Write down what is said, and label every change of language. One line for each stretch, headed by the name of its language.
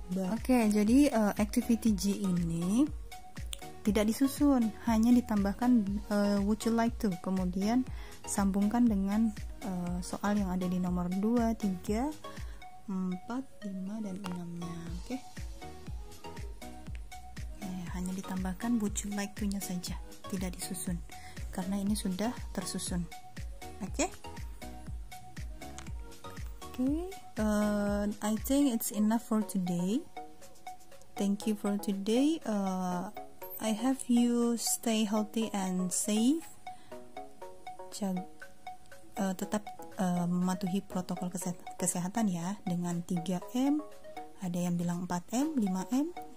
Indonesian: Oke, jadi activity G ini tidak disusun, hanya ditambahkan
English: would you like to,
Indonesian: kemudian sambungkan dengan soal yang ada di nomor 2, 3, 4, 5, dan 6-nya. Oke. Hanya ditambahkan
English: would you like to-
Indonesian: nya saja, tidak disusun karena ini sudah tersusun. Oke.
English: I think it's enough for today. Thank you for today. I have you stay healthy and safe.
Indonesian: Tetap mematuhi protokol kesehatan ya, dengan 3M, ada yang bilang 4M, 5M.